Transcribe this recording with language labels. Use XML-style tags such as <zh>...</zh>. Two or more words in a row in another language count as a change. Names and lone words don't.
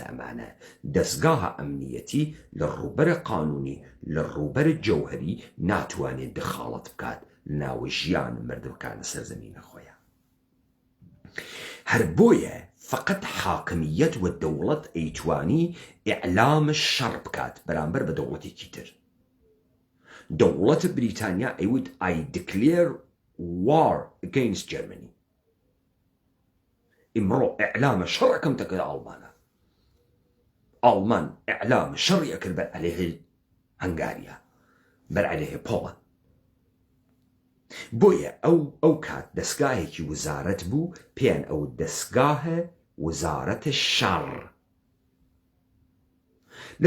<ckb>ئەمانە دەستگاهە ئەمنیەتی لە ڕووبەرە قانونی لە ڕووبەرە جەوهەری ناتوانێت دخاڵەت بکات ناوە ژیان مردمکانە سەرزەمینە خۆیان هەر بۆیە فقط حاکمیەت و دەوڵەت ئەیتوانی ئیعلامە شەڕ بکات بەرامبەر بە دەوڵەتێکی تر دەوڵەتە بریتانیا ئەیوت</ckb> <en>I declare war against Germany</en> <ckb>ئیمڕۆ ئیعلامە شەڕەکەم تەکە ئەڵمانە ئەڵمان ئیعلامە شەڕی ئەکرد بەر عەلەیهی هەنگاریا بەر عەلەیهی پۆڵەند بۆیە ئەو کات دەستگاهێکی وزارەت بوو پێیان ئەو دەستگاهە وزارەتە شەڕ لە</ckb>